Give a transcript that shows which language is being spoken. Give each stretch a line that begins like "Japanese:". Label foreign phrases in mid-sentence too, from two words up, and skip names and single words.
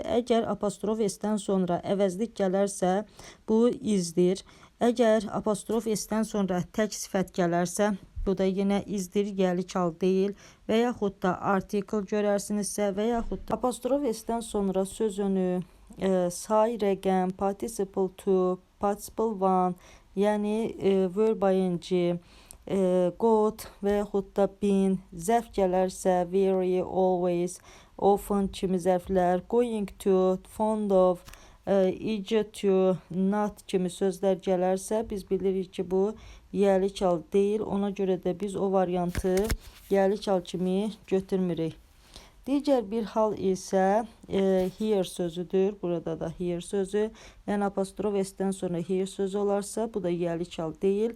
Azerbaijani: Əgər apostrof s-dən sonra əvəzlik gələrsə, bu izdir. Əgər apostrof s-dən sonra tək sifət gələrsə, bu da yenə izdir, yiyəlik hal deyil. Və yaxud da artikel görərsinizsə və yaxud da apostrof s-dən sonra söz önü, say, rəqəm,
English: participle to, participle one,
Azerbaijani: yəni
English: verb ing,
Azerbaijani: got və yaxud da been, zərf gələrsə,
English: very, always, often kimi zərflər, going to, fond of, eager to, not
Azerbaijani: kimi sözlər gələrsə, biz bilirik ki, bu yiyəlik hal deyil. Ona görə də biz o variantı yiyəlik hal kimi götürmürük. Digər bir hal isə here sözüdür. Burada da here sözü. Yəni apostrof s-dən sonra here sözü olarsa, bu da yiyəlik hal deyil.